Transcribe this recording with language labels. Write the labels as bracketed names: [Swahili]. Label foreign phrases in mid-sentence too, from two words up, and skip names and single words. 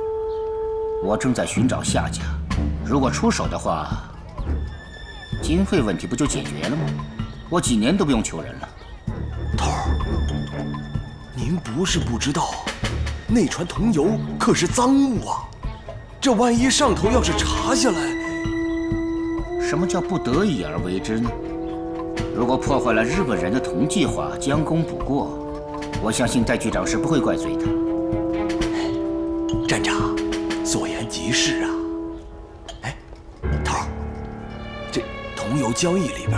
[Chinese] 我正在尋找下家，如果出手的話，經費問題不就解決了嗎？我幾年都不用求人了。头儿，您不是不知道，那船桐油可是赃物啊！这萬一上頭要是查下來，什麼叫不得已而為之呢？如果破壞了日本人的銅計劃，將功補過，我相信戴局長是不會怪罪的。站長，所言極是啊。哎，头兒，這桐油交易裡邊，